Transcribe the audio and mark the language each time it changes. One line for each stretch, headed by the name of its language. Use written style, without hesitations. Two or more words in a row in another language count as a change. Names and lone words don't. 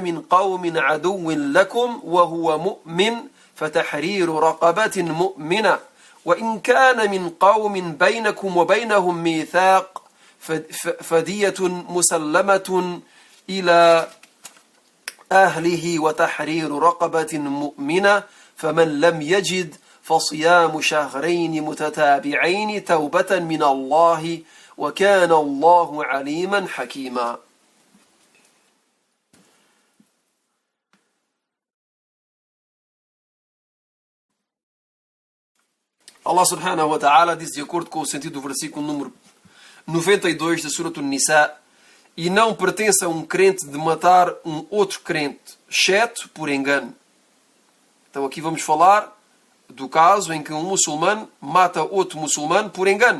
Arabic: من قوم عدو لكم وهو مؤمن فتحرير رقبة مؤمنة وإن كان من قوم بينكم وبينهم ميثاق فدية مسلمة إلى أهله وتحرير رقبة مؤمنة فمن لم يجد فصيام شهرين متتابعين توبة من الله وكان الله عليما حكيما.
Portuguese: Allah
Arabic: سبحانه وتعالى
Portuguese: diz, de acordo com o sentido do versículo número 92 da Surah An-Nisa: e não pertence a um crente de matar um outro crente, exceto por engano. Então aqui vamos falar do caso em que um muçulmano mata outro muçulmano por engano.